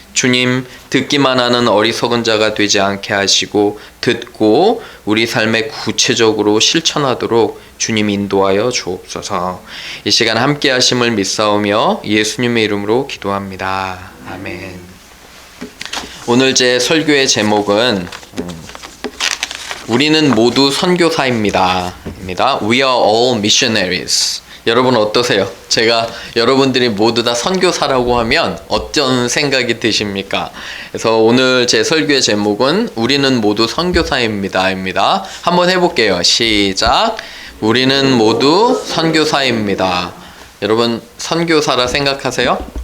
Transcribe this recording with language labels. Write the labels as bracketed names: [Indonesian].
[Korean] 주님, 듣기만 하는 어리석은 자가 되지 않게 하시고 듣고 우리 삶에 구체적으로 실천하도록 주님 인도하여 주옵소서. 이 시간 함께 하심을 믿사오며 예수님의 이름으로 기도합니다. 아멘. 오늘 제 설교의 제목은 우리는 모두 선교사입니다. [English] We are all missionaries. [Korean] 여러분 어떠세요? 제가 여러분들이 모두 다 선교사라고 하면 어떤 생각이 드십니까? 그래서 오늘 제 설교의 제목은 우리는 모두 선교사입니다. 한번 해볼게요. 시작. 우리는 모두 선교사입니다. 여러분 선교사라 생각하세요?